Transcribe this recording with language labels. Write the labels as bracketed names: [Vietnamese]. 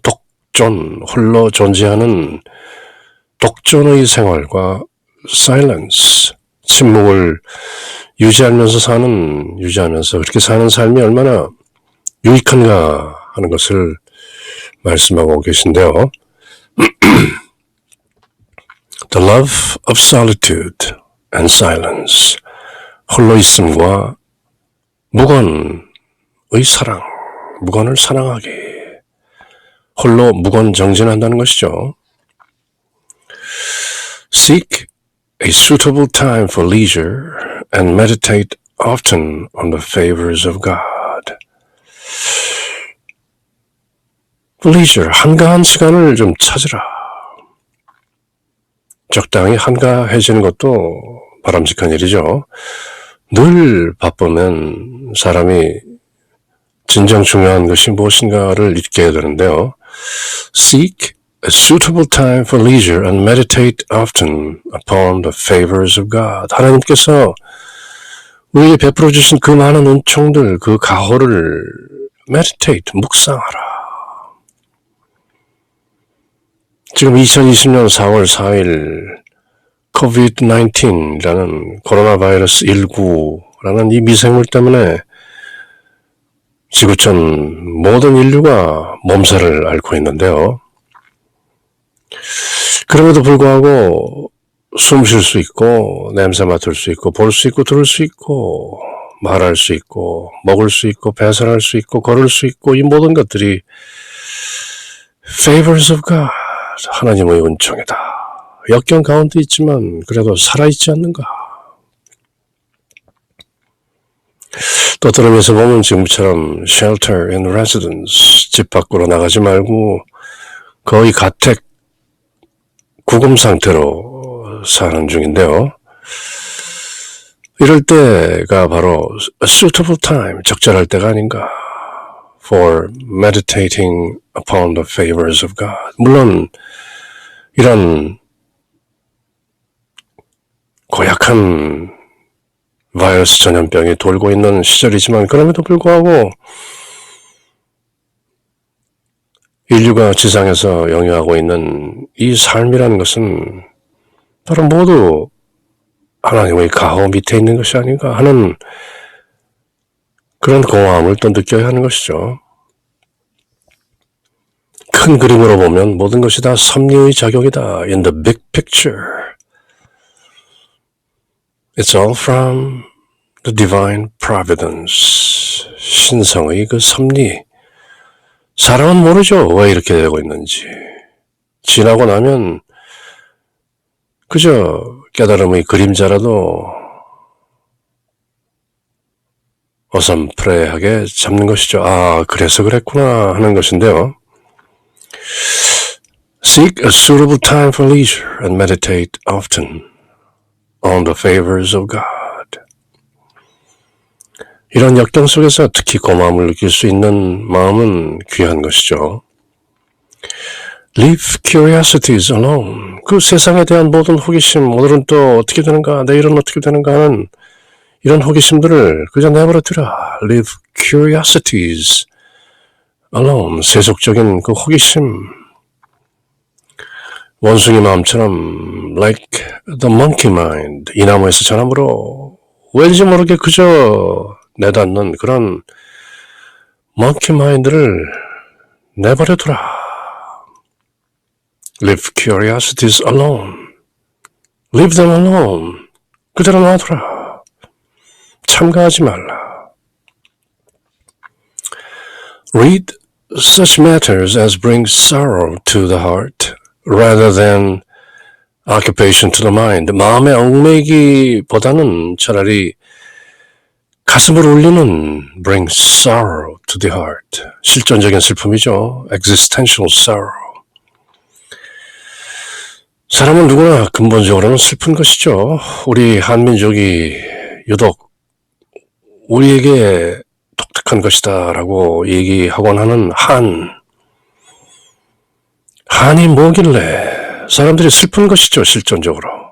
[Korean] 독존, 홀로 존재하는 독존의 생활과 silence, 침묵을 유지하면서 그렇게 사는 삶이 얼마나 유익한가 하는 것을 말씀하고 계신데요. [English] The love of solitude and silence. [Korean] 홀로 있음과 무건의 사랑, 무건을 사랑하기. 홀로 무건 정진한다는 것이죠. [English] Seek a suitable time for leisure and meditate often on the favors of God. [Korean] leisure, 한가한 시간을 좀 찾으라. 적당히 한가해지는 것도 바람직한 일이죠. 늘 바쁘면 사람이 진정 중요한 것이 무엇인가를 잊게 되는데요. [English] Seek a suitable time for leisure and meditate often upon the favors of God. [Korean] 하나님께서 우리에게 베풀어 주신 그 많은 은총들, 그 가호를 meditate, 묵상하라. 지금 2020년 4월 4일 COVID-19라는 코로나 바이러스 19라는 이 미생물 때문에 지구촌 모든 인류가 몸살을 앓고 있는데요. 그럼에도 불구하고 숨 쉴 수 있고 냄새 맡을 수 있고 볼 수 있고 들을 수 있고 말할 수 있고 먹을 수 있고 배설할 수 있고 걸을 수 있고 이 모든 것들이 [English] favors of God, [Korean] 하나님의 은총이다. 역경 가운데 있지만 그래도 살아있지 않는가. 또 들으면서 보면 지금처럼 [English] shelter and residence, [Korean] 집 밖으로 나가지 말고 거의 가택 구금 상태로 사는 중인데요. 이럴 때가 바로 [English] a suitable time, [Korean] 적절할 때가 아닌가 [English] for meditating upon the favors of God. [Korean] 물론 이런 고약한 바이러스 전염병이 돌고 있는 시절이지만 그럼에도 불구하고 인류가 지상에서 영위하고 있는 이 삶이라는 것은 바로 모두 하나님의 가호 밑에 있는 것이 아닌가 하는 그런 공허함을 또 느껴야 하는 것이죠. 큰 그림으로 보면 모든 것이 다 섭리의 작용이다. [English] In the big picture. It's all from the divine providence. [Korean] 신성의 그 섭리. 사람은 모르죠. 왜 이렇게 되고 있는지. 지나고 나면 그저 깨달음의 그림자라도 어썸프레하게 잡는 것이죠. 아, 그래서 그랬구나 하는 것인데요. [English] Seek a suitable time for leisure and meditate often on the favors of God. [Korean] 이런 역경 속에서 특히 고마움을 느낄 수 있는 마음은 귀한 것이죠. [English] Leave curiosities alone. [Korean] 그 세상에 대한 모든 호기심, 오늘은 또 어떻게 되는가, 내일은 어떻게 되는가 하는 이런 호기심들을 그저 내버려두라. [English] Leave curiosities alone. [Korean] 세속적인 그 호기심. 원숭이 마음처럼 [English] like the monkey mind. [Korean] 이 나무에서 저 나무로 왠지 모르게 그저 내닫는 그런 monkey mind를 내버려두라. [English] Leave curiosities alone. Leave them alone. [Korean] 그대로 놔두라. 참가하지 말라. [English] Read such matters as bring sorrow to the heart rather than occupation to the mind. [Korean] 마음의 얽매기보다는 차라리 가슴을 울리는 [English] bring sorrow to the heart. [Korean] 실존적인 슬픔이죠. [English] existential sorrow. [Korean] 사람은 누구나 근본적으로는 슬픈 것이죠. 우리 한민족이 유독 우리에게 독특한 것이다 라고 얘기하곤 하는 한이 뭐길래 사람들이 슬픈 것이죠. 실존적으로.